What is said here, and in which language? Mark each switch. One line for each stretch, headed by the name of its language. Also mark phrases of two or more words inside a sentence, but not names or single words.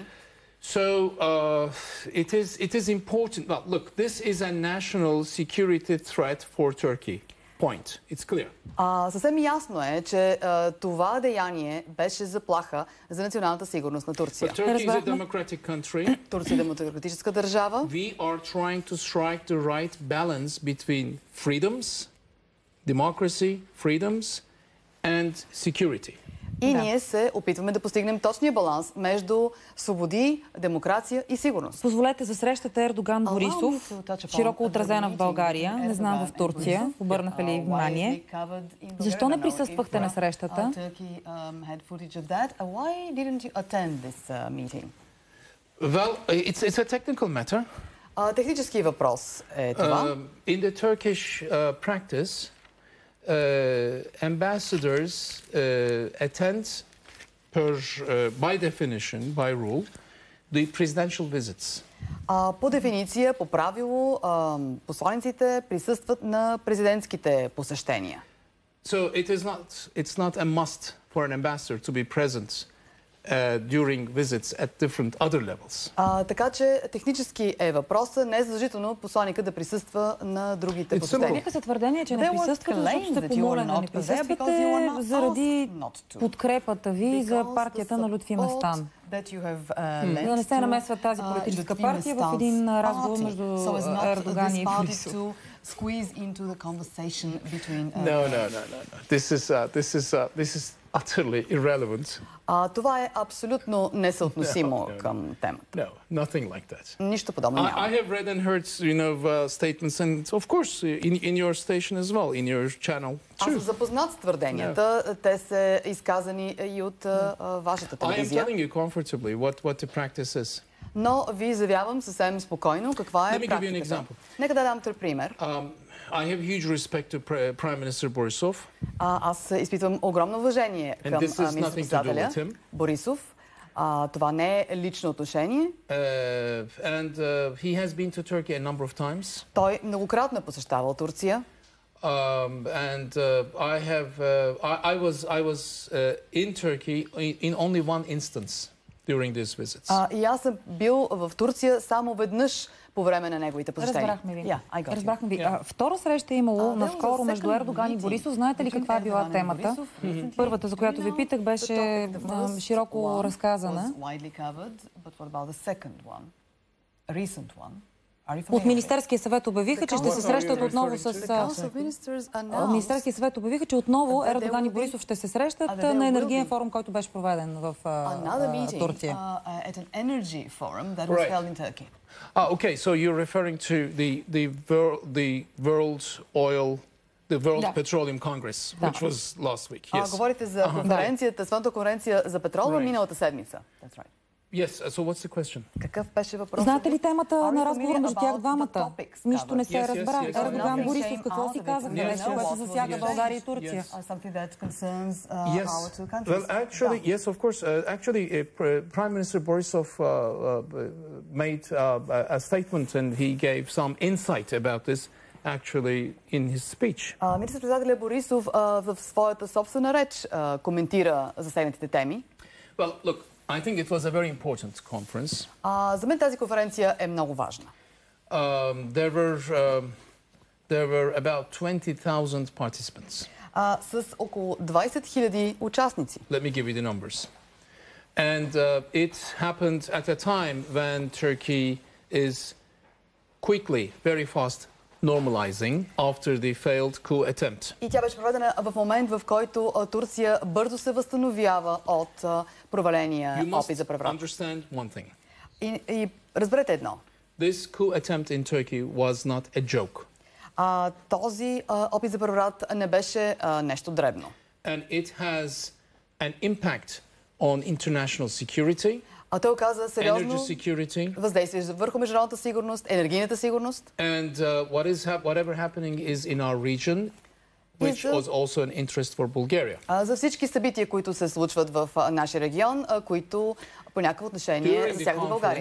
English: So it is important. Well, look, this is a national security threat for Turkey. Point. It's clear.
Bulgarian: Съвсем ясно е, че това деяние беше заплаха за националната сигурност на Турция.
English: But Turkey is a democratic country.
Bulgarian: Турция е демократическа държава.
English: We are trying to strike the right balance between freedoms, democracy, freedoms, and security.
Bulgarian: И ние се опитваме да постигнем точния баланс между свободи, демокрация и сигурност. Позволете за срещата Ердоган-Борисов, широко отразена в България, не знам в Турция, обърнаха ли внимание. Защо не присъствахте на срещата?
English: Well, it's a technical matter.
Bulgarian: Технически въпрос е това.
English: In the Turkish practice, ambassadors attend, by definition, by rule, the presidential visits.
Bulgarian: По дефиниция, по правило, посланиците присъстват на президентските посещения.
English: So it's not a must for an ambassador to be present during visits at different other levels.
Bulgarian: Така че технически е въпросът, не е задължително посланика да присъства на другите посещения. Нека се твърдение, че не присъствате, защото сте помолени да не присъствате заради подкрепата ви за партията на Лютви Местан. Да не се намесва тази политическа партия в един разговор между Ердоган и Борисов.
English: No. This is utterly irrelevant.
Bulgarian: Това е абсолютно несъотносимо към темата.
English: No, nothing like that.
Bulgarian: Нищо подобно няма.
English: I have read and heard, statements, and of course, in your station as well, in your channel.
Bulgarian: Аз съм запознат с твърденията. Те са изказани и от вашата телевизия.
English: I am telling you comfortably what the practice is.
Bulgarian: Но ви заявявам съвсем спокойно каква е практиката.
English: Let me give you an example.
Bulgarian: Нека да дам пример.
English: I have huge respect to Prime Minister Borisov.
Bulgarian: Аз изпитвам огромно уважение към министър-председателя Борисов. Това не е лично отношение.
English: And he has been to Turkey a number of times.
Bulgarian: Той многократно е посещавал Турция.
English: And I was in Turkey in only one instance during these visits.
Bulgarian: И аз съм бил в Турция само веднъж по време на неговите посещения. Разбрахме ви. Втора среща е имало наскоро между Ердоган и Борисов. Знаете ли каква е била темата? Първата, за която ви питах, беше широко разказана. От Министерския съвет обявиха, че ще се срещат отново с... Министерския съвет обявиха, че отново Ердоган и Борисов ще се срещат на енергиен форум, който беше проведен в Турция.
English: Okay, so you're referring to the World Petroleum Congress, which was last week. Yes.
Bulgarian: Говорите за конференцията, Световната конференция за петрола миналата седмица.
English: That's right. Yes, so what's the question?
Bulgarian: Какъв беше въпросът? Знаете ли темата на разговор между тях двамата? Нищо не се разбра. Ердоган, Борисов, какво си казаха? Нещо, което засяга България и Турция.
English: Well, actually, yes, of course. Actually, Prime Minister Borisov made a statement and he gave some insight about this actually in his speech.
Bulgarian: Министър-председателя Борисов в своята собствена реч коментира засегнатите теми.
English: Well, look, I think it was a very important conference.
Bulgarian: За мен тази конференция е много важна.
English: There were about 20,000 participants.
Bulgarian: С около 20 000 участници.
English: Let me give you the numbers. And it happened at a time when Turkey is quickly, very fast, normalizing after the failed coup attempt.
Bulgarian: И тя беше проведена в момент, в който Турция бързо се възстановява от проваления опит за преврат.
English: You must understand one thing.
Bulgarian: И разберете едно.
English: This coup attempt in Turkey was not a joke.
Bulgarian: Този опит за преврат не беше нещо дребно.
English: And it has an impact on international security.
Bulgarian: Той оказа сериозно въздействие върху международната сигурност, енергийната сигурност.
English: And whatever happening is in our region, which was also an interest for Bulgaria.
Bulgarian: За всички събития, които се случват в нашия регион, които по някакво отношение засягат и България.